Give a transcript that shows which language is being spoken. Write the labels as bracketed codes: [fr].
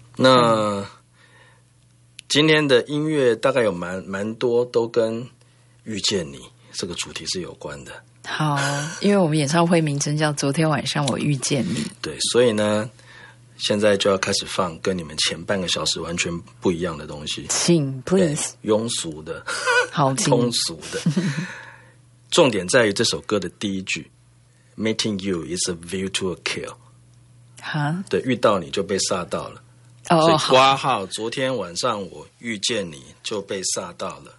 [zh] 那今天的音乐大概有蛮多都跟遇见你这个主题是有关的。好，因为我们演唱会名称叫昨天晚上我遇见你。对，所以呢，现在就要开始放跟你们前半个小时完全不一样的东西，请 [en] please [zh] 庸俗的，好通俗的。重点在于这首歌的第一句 ， [en] Meeting you is a view to a kill。哈， [zh] 对，遇到你就被杀到了。哦，所以挂号，昨天晚上我遇见你就被杀到了。